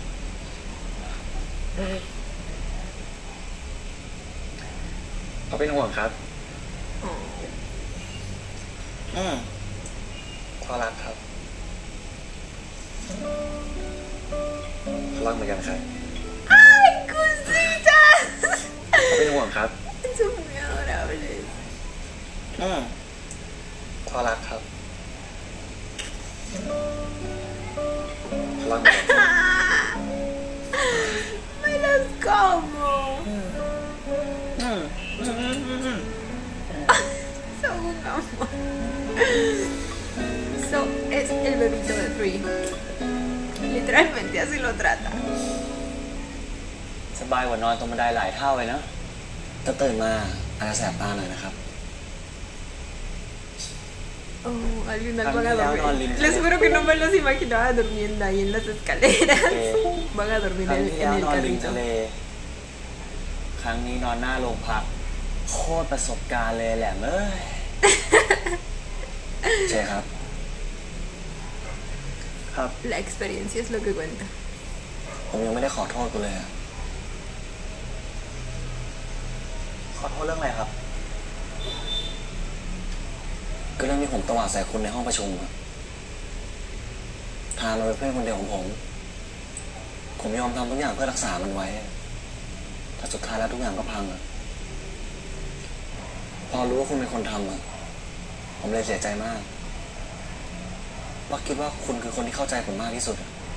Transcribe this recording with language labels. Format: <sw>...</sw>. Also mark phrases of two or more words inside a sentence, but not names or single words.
<th>เขาเป็นห่วงครับ พอรักครับ เขารักเหมือนกันครับ</th> <es>¡Ay, cositas!</es> <th>เขาเป็นห่วงครับ</th> <es>Son muy adorables.</es> <th>พอรักครับ เขารักเหมือนกัน</th> <es>Me los como. Son un amor. So es el bebito de Free. Literalmente así lo trata.</es> <th>สบายกว่านอนตรงบันไดหลายเท่าเลยนะ ถ้าตื่นมาอาจจะแสบตาหน่อยนะครับ</th> <es>Oh, al final van a Al final dormir. no, Les juro que no me los imaginaba durmiendo ahí en las escaleras. Van a dormir</es> <th>ครั้งที่แล้ว</th> <es>en el</es> <th>นอนริม</th> <es>carrito.</es> <th>ทะเล ครั้งนี้นอนหน้าโรงพัก โคตรประสบการณ์เลยแหละเอ้ย เชครับ ครับ</th> <es>La experiencia es lo que cuenta.</es> <th>ผมยังไม่ได้ขอโทษกูเลยอะ ขอโทษเรื่องอะไรครับ ก็เรื่องที่ผมตวาดใส่คุณในห้องประชุมอะทานเราเป็นเพื่อนคนเดียวของผม ผมยอมทำทุกอย่างเพื่อรักษามันไว้ แต่สุดท้ายแล้วทุกอย่างก็พังอะพอรู้ว่าคุณเป็นคนทำอะผมเลยเสียใจมากว่าคิดว่าคุณคือคนที่เข้าใจผมมากที่สุดอะ</th>